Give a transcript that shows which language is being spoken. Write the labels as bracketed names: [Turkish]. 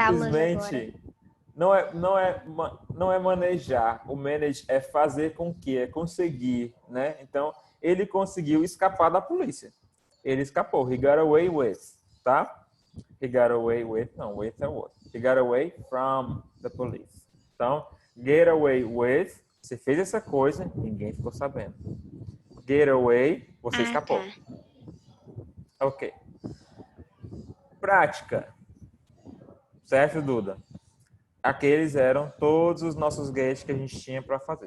[Portuguese] aulas simplesmente não é manejar. O manage é fazer com que, é conseguir, né? Então, ele conseguiu escapar da polícia. Ele escapou. [English] He got away with, [Portuguese] tá? [English] He got away with, [Portuguese] não, [English] with é what? He got away from the police. [Portuguese] Então, get away with, você fez essa coisa, ninguém ficou sabendo. Get away, você escapou. Tá. Ok. Prática. Certo, Duda? Aqueles eram todos os nossos gates que a gente tinha para fazer.